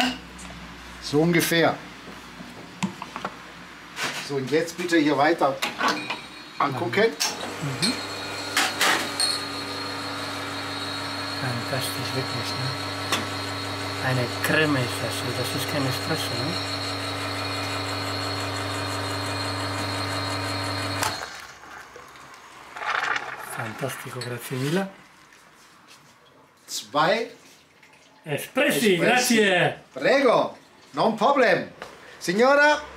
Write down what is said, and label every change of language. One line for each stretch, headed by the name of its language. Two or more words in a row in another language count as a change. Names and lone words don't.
German: So ungefähr. So, und jetzt bitte hier weiter angucken. Fantastisch, wirklich, ne? Eine Creme ist das ist kein Espresso, ne?
Italian: Fantastico, grazie mille. 2 Espressi, grazie! Prego,
English: non problem.
Italian: Signora.